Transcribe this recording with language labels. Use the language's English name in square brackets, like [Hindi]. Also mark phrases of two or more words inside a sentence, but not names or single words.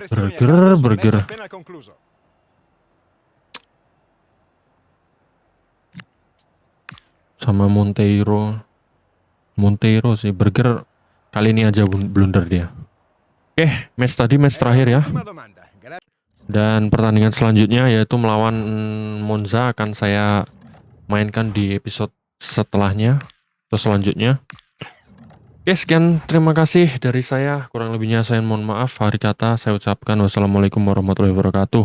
[Italian] impressioni a Berger, caldo sul Berger. match appena concluso. [Indonesian] Sama Monteiro sih. Berger kali ini aja blunder dia. Oke, match terakhir ya. [Italian] Ultima domanda. [Indonesian] Dan pertandingan selanjutnya yaitu melawan Monza akan saya mainkan di episode setelahnya atau selanjutnya. Oke, sekian, terima kasih dari saya. Kurang lebihnya saya mohon maaf. Akhir kata saya ucapkan [Arabic] والسلام عليكم ورحمة الله وبركاته.